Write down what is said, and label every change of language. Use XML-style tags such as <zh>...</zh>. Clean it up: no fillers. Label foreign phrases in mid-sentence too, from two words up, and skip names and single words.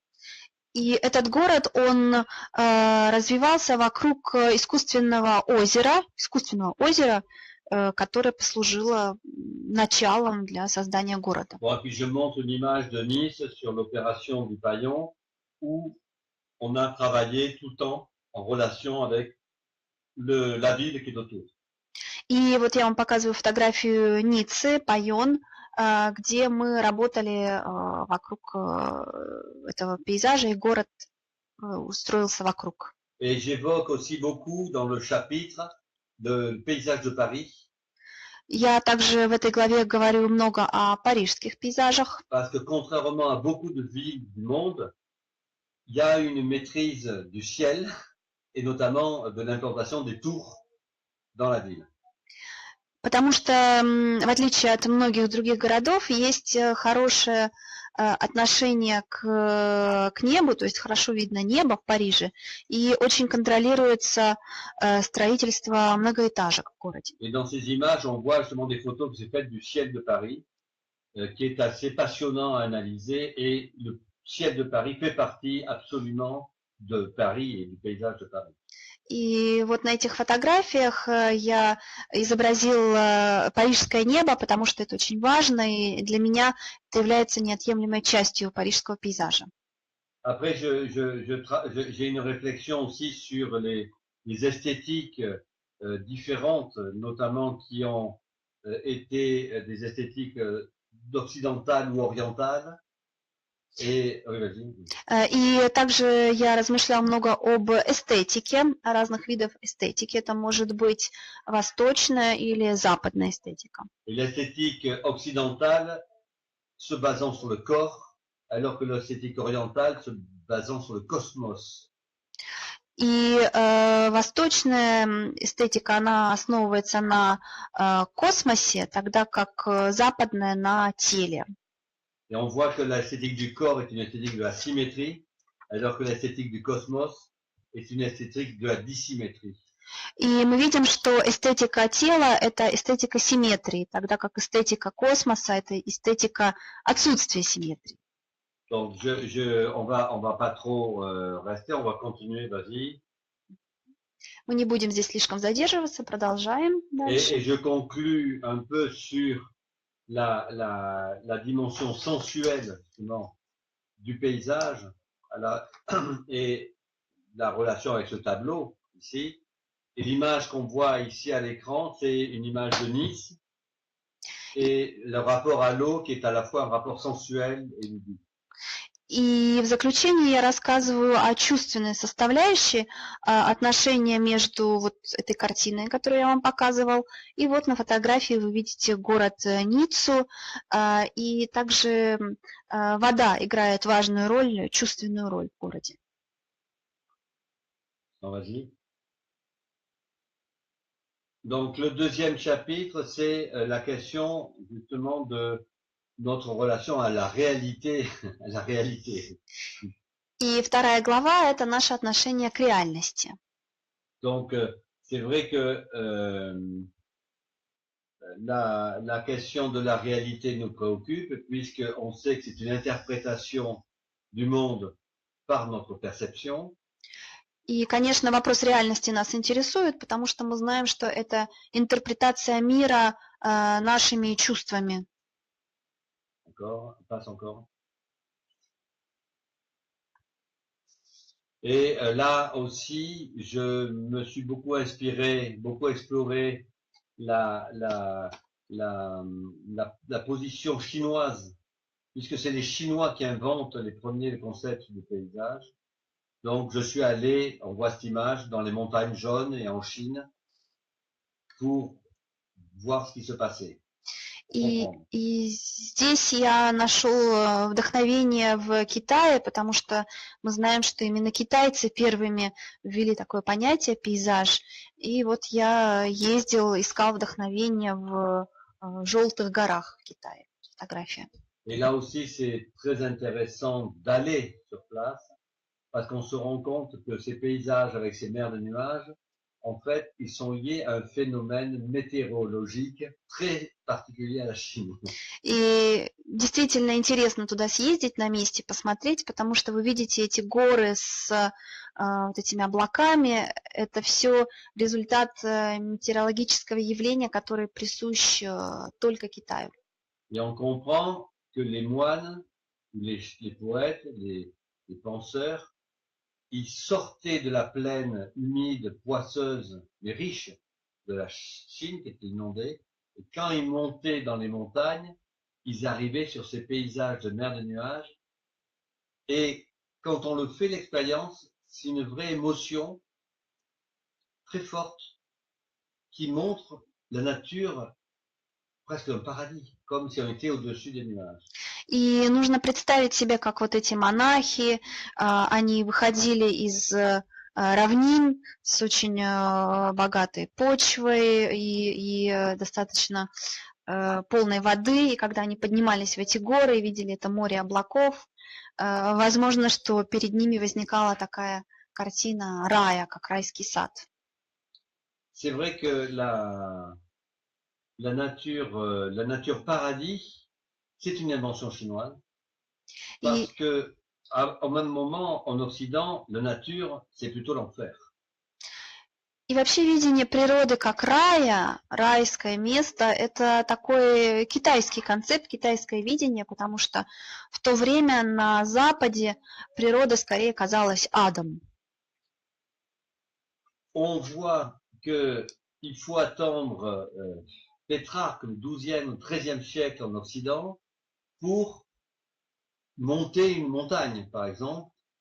<ru>и этот город, он развивался вокруг искусственного озера, которое послужило началом для создания города.</ru> <fr>Bon, et puis je montre une image de Nice sur l'opération du Paillon, où on a travaillé tout le temps en relation avec la ville qui est autour.</fr> <ru>И вот я вам показываю фотографию Ниццы, Пайон, где мы работали вокруг этого пейзажа, и город устроился вокруг.</ru> <fr>Et j'évoque aussi beaucoup dans le chapitre de paysage de Paris.</fr> <ru>Я также в этой главе говорю много о парижских пейзажах.</ru> <fr>Parce que contrairement à beaucoup de villes du monde, il y a une maîtrise du ciel et notamment de l'implantation des tours dans la ville.</fr> <ru>Потому что, в отличие от многих других городов, есть хорошее отношение к небу, то есть хорошо видно небо в Париже, и очень контролируется строительство многоэтажек в городе.</ru> <fr>Et dans ces images, on voit justement des photos que j'ai faites du ciel de Paris, qui est assez passionnant à analyser, et le ciel de Paris fait partie absolument de Paris et du paysage de Paris.</fr> <ru>И вот на этих фотографиях я изобразил парижское небо, потому что это очень важно, и для меня это является неотъемлемой частью парижского пейзажа.</ru> <fr>Après, j'ai une réflexion aussi sur les esthétiques différentes, notamment qui ont été des esthétiques occidentales ou orientales.</fr> <ru>И также я размышляла много об эстетике, о разных видах эстетики. Это может быть восточная или западная эстетика.</ru> <fr>L'esthétique occidentale se basant sur le corps, alors que l'esthétique orientale se basant sur le cosmos.</fr> <ru>И восточная эстетика, она основывается на космосе, тогда как западная на теле.</ru> <fr>Et on voit que l'esthétique du corps est une esthétique de la symétrie, alors que l'esthétique du cosmos est une esthétique de la dissymétrie.</fr> <ru>И мы видим, что эстетика тела – это эстетика симметрии, тогда как эстетика космоса – это эстетика отсутствия симметрии.</ru> <fr>Donc, on va pas trop rester, on va continuer, vas-y.</fr> <ru>Мы не будем здесь слишком задерживаться, продолжаем дальше.</ru> <fr>Et je conclus un peu sur la dimension sensuelle du paysage et la relation avec ce tableau ici. Et l'image qu'on voit ici à l'écran, c'est une image de Nice et le rapport à l'eau qui est à la fois un rapport sensuel et ludique.</fr> <ru>И в заключение я рассказываю о чувственной составляющей, отношения между вот этой картиной, которую я вам показывал, и вот на фотографии вы видите город Ниццу, и также вода играет важную роль, чувственную роль в городе.</ru> <fr>Donc le deuxième chapitre, c'est la question justement de notre relation à la réalité,</fr> <ru>И вторая глава – это наше отношение к реальности.</ru> <fr>Donc, c'est vrai que la question de la réalité nous préoccupe, puisqu'on sait que c'est une interprétation du monde par notre perception.</fr> <ru>И, конечно, вопрос реальности нас интересует, потому что мы знаем, что это интерпретация мира нашими чувствами.</ru> <fr>Passe encore. Et là aussi, je me suis beaucoup inspiré, beaucoup exploré la position chinoise, puisque c'est les Chinois qui inventent les premiers concepts du paysage. Donc, je suis allé, on voit cette image, dans les montagnes jaunes et en Chine, pour voir ce qui se passait. comprendre.</fr> <ru>И здесь я нашел вдохновение в Китае, потому что мы знаем, что именно китайцы первыми ввели такое понятие пейзаж. И вот я ездил, искал вдохновение в желтых горах в Китае. Фотография.</ru> <fr>Et là aussi, c'est très intéressant d'aller sur place parce qu'on se rend compte que ces paysages avec ces mers de nuages, en fait, ils sont liés à un phénomène météorologique très particulier à la Chine.</fr> <ru>И действительно интересно туда съездить на месте, посмотреть, потому что вы видите эти горы с вот этими облаками. Это все результат метеорологического явления, которое присущ только Китаю.</ru> <fr>Et on comprend que les moines, les poètes, les penseurs, ils sortaient de la plaine humide, poisseuse, mais riche de la Chine qui était inondée, et quand ils montaient dans les montagnes, ils arrivaient sur ces paysages de mer de nuages, et quand on le fait l'expérience, c'est une vraie émotion très forte qui montre la nature presque un paradis, comme si on était au-dessus des nuages.</fr> <ru>И нужно представить себе, как вот эти монахи, они выходили из равнин с очень богатой почвой и достаточно полной воды, и когда они поднимались в эти горы и видели это море облаков, возможно, что перед ними возникала такая картина рая, как райский сад.</ru> <fr>C'est vrai que la nature paradis, c'est une invention chinoise, parce И que au même moment, en Occident, la nature, c'est plutôt l'enfer.</fr> <ru>И вообще видение природы как рая, райское место, это такой китайский концепт, китайское видение, потому что в то время на Западе природа скорее казалась адом.</ru> <fr>On voit que il faut attendre Pétrarque, le 12e ou 13e siècle en Occident, pour monter une montagne, par exemple.</fr>